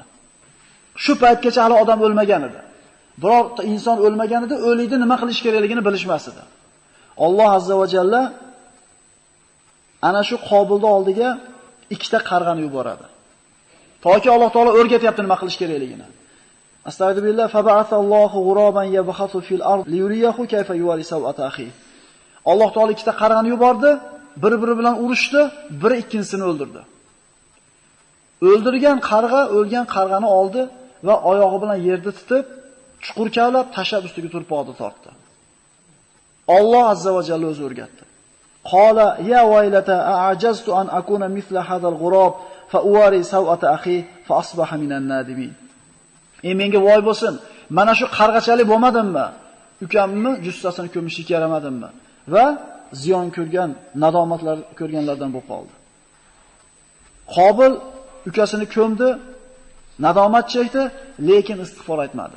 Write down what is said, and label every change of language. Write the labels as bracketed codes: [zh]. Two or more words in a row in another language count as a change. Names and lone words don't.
[uz] Shu paytgacha hali odam o'lmagan edi. Birorta inson o'lmagan edi, o'likni nima qilish kerakligini bilishmas edi. Alloh [ar] عز وجل [uz] ana shu Qobilning oldiga ikkita qarg'ani yuboradi. Toki Alloh taolo o'rgatyapti nima qilish kerakligini. [ar] أستغفر الله فبعث الله غرابا يبحث في الأرض ليريه كيف يواري سوءة أخي. [uz] Alloh taolo ikkita qarg'ani yubordi, bir-biri bilan urushdi, biri ikkinchisini o'ldirdi. O'ldirgan qarg'a o'lgan qarg'ani oldi va oyog'i bilan yerda tutib, chuqur kavlab, tashlab ustiga turpoqni tortdi. Alloh [ar] عز وجل [uz] o'zi o'rgatdi. [ar] قال يا ويلتا أعجزت أن أكون مثل هذا الغراب فأواري سوءة أخي فأصبح من النادمين. [uz] Menga voy bo'lsin, mana shu qarg'achalik bo'lmadimmi? Ukamni jussasini ko'mishga yaramadimmi? Va ziyon ko'rgan, nadomatlar ko'rganlardan bo'lib qoldi. Qobil ukasini ko'mdi, nadomat chekdi, lekin istig'for aytmadi.